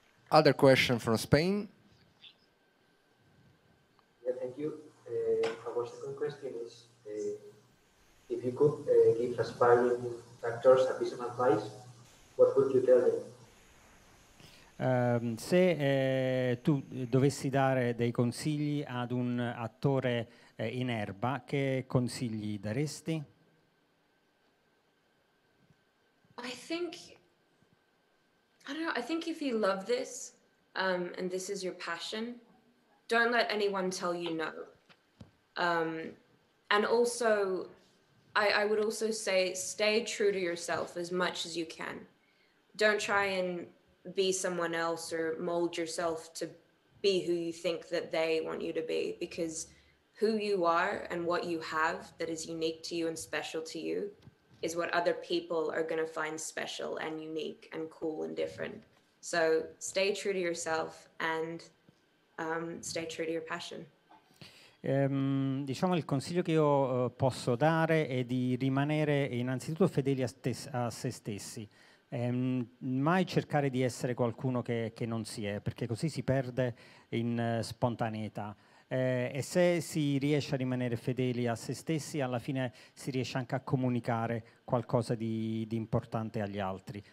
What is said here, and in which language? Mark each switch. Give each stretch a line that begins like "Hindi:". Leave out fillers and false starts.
English: Other question from Spain? Yeah, thank you. Our second question is, if you could give a sparring new actors a piece of advice, what would you tell them?
Italian: Se tu dovessi dare dei consigli ad un attore in erba, che consigli daresti?
English: I don't know, I think if you love this, and this is your passion, don't let anyone tell you no. And also, I would also say, stay true to yourself as much as you can. Don't try and be someone else or mold yourself to be who you think that they want you to be, because who you are and what you have that is unique to you and special to you is what other people are going to find special and unique and cool and different. So stay true to yourself and stay true to your passion.
Italian: Diciamo il consiglio che io posso dare è di rimanere innanzitutto fedeli a se stessi. Mai cercare di essere qualcuno che non si è, perché così si perde in spontaneità. E se si riesce a rimanere fedeli a se stessi, alla fine si riesce anche a comunicare qualcosa di importante agli altri.